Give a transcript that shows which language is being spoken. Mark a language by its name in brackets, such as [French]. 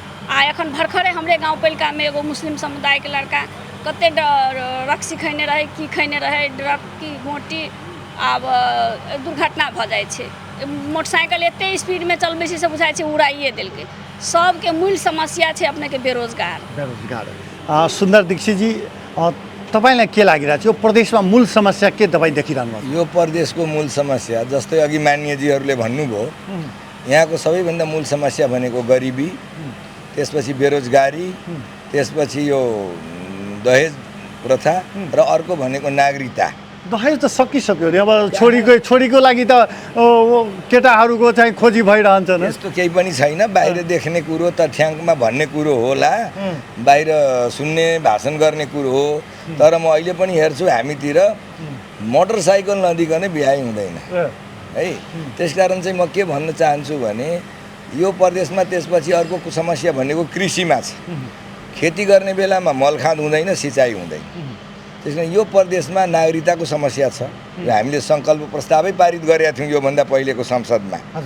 [Maithili] आ एखन भरखरे हमरे गाँव पालिका में एगो मुस्लिम समुदाय के लड़का कते रक्सी खैने रहे, की खैने रहे, ड्रग की गोटी, आब दुर्घटना भ जाइ छै। मोटरसाइकिल एते स्पीड में चलबै छै से बुझाइ छै उड़ाइए देलकै। सबके मूल समस्या छै अपने के बेरोजगार। [Nepali] सुन्दर दीक्षित जी तपाईलाई के लागिरहेको छ यो प्रदेशमा मूल समस्या के तपाईँ देखिरहनु भएको? यो प्रदेशको मूल समस्या जस्तै अघि मान्यजीहरूले भन्नुभयो, यहाँको सबैभन्दा मूल समस्या भनेको गरिबी, त्यसपछि बेरोजगारी, त्यसपछि यो दहेज प्रथा र अर्को भनेको नागरिकता। दहेज त सकिसक्यो नि, अब छोरीको लागि त केटाहरूको चाहिँ खोजी भइरहन्छ नि। यस्तो केही पनि छैन, बाहिर देख्ने कुरो तथ्याङ्कमा भन्ने कुरो होला, बाहिर सुन्ने भाषण गर्ने कुरो हो। तर म अहिले पनि हेर्छु हामीतिर मोटरसाइकल नदिकनै बिहा हुँदैन है। त्यसकारण चाहिँ म के भन्न चाहन्छु भने यो प्रदेशमा त्यसपछि अर्को समस्या भनेको कृषिमा छ। खेती गर्ने बेलामा मलखाद हुँदैन, सिँचाइ हुँदैन। त्यसकारण यो प्रदेशमा नागरिकताको समस्या छ र हामीले सङ्कल्प प्रस्तावै पारित गरेका थियौँ योभन्दा पहिलेको संसदमा।